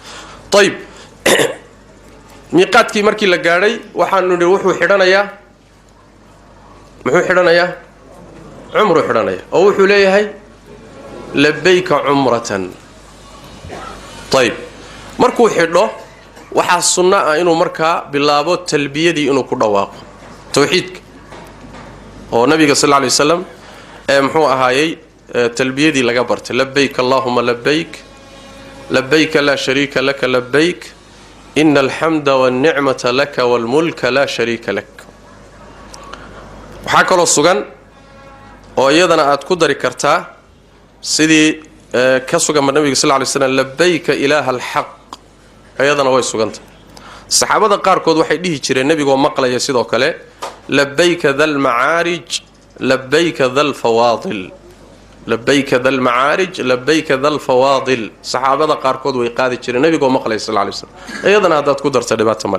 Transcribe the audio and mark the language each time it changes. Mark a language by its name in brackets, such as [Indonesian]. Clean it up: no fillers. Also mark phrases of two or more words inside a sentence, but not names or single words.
[Somali] طيب miiqaadkii markii la gaaray waxaan nidhi wuxuu xidhanayaa umru xidhanaya oo wuxuu leeyahay [Arabic] لبيك عمرة. [Somali] طيب markuu xidho waxa sunna ah inuu markaa bilaabo talbiyadii inuu ku dhawaaqo tawxiidka oo nabiga [Arabic] صلى الله عليه وسلم [Somali] muxuu ahaayay talbiyadii laga bartay [Arabic] لبيك اللهم لبيك لبيك لا شريك لك لبيك إن الحمد والنعمة لك والملك لا شريك لك. [Somali] waxa kale sugan oo iyadana aad ku dari kartaa sidii ka sugan nabiga [Arabic] صلى الله عليه وسلم لبيك إله الحق [Somali] ayadana way suganta. saxaabada qaar kood waxay dhihi jireen nabiga oo maqlaya sidoo kale [Arabic] لبيك ذا المعارج لبيك ذا الفواضل لبيك ذا المعارج لبيك ذا الفواضل [Somali] saxaabada qaar kood way qaadi jireen nabiga oo maqlaya [Arabic] صلى الله عليه وسلم [Somali] ayadana hadaad ku darto dhibaato male.